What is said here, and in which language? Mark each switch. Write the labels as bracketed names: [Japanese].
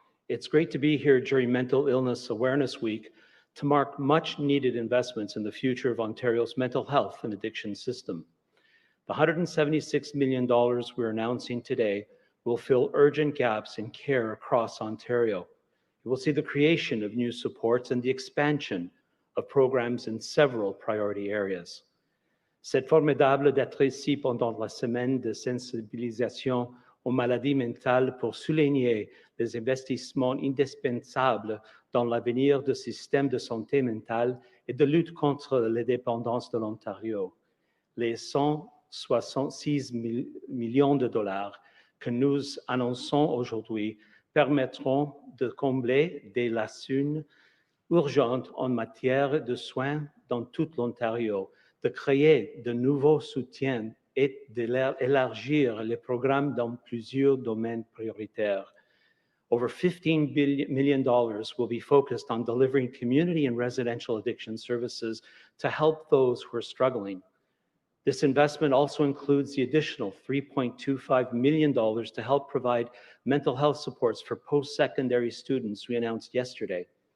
[English] It's great to be here during Mental Illness Awareness Week to mark much needed investments in the future of Ontario's mental health and addiction system. The $176 million we're announcing today will fill urgent gaps in care across Ontario. It will see the creation of new supports and the expansion of programs in several priority areas. [French] C'est formidable d'être ici pendant la semaine de sensibilisation aux maladies mentales pour souligner les investissements indispensables dans l'avenir du système de santé mentale et de lutte contre les dépendances de l'Ontario. Les 166 millions de dollars que nous annonçons aujourd'hui permettront de combler des lacunes urgentes en matière de soins dans tout l'Ontario, de créer de nouveaux soutiens et d'élargir les programmes dans plusieurs domaines prioritaires. [English] Over $15 million will be focused on delivering community and residential addiction services to help those who are struggling. This investment also includes the additional $3.25 million to help provide mental health supports for post-secondary students we announced yesterday.